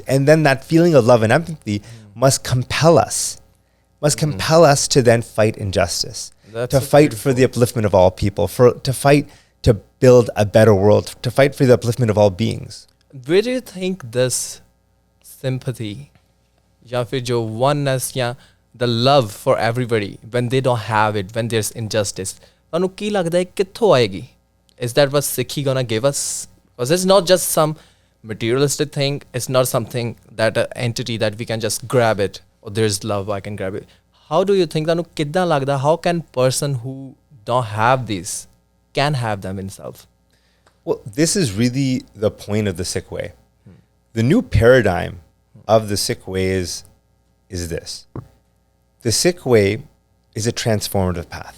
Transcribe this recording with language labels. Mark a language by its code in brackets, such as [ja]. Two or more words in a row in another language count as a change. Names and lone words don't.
[en] And then that feeling of love and empathy must compel us to then fight injustice, to fight for the upliftment of all people, to fight to build a better world, to fight for the upliftment of all beings. Where do you think this sympathy, [hi] या फिर जो [en] oneness, या the love for everybody, when they don't have it, when there's injustice, [pa] ਤੁਹਾਨੂੰ ਕੀ ਲੱਗਦਾ ਹੈ ਕਿੱਥੋਂ ਆਏਗੀ? [en] Is that what Sikhi gonna give us? Because it's not just some materialistic thing. It's not something that an entity that we can just grab it. Or there's love, I can grab it. How do you think? [pa] ਤੁਹਾਨੂੰ ਕਿੱਦਾਂ ਲੱਗਦਾ? [en] How can person who don't have these can have them himself? Well, this is really the point of the Sikh way. The new paradigm of the Sikh way is this. The Sikh way is a transformative path.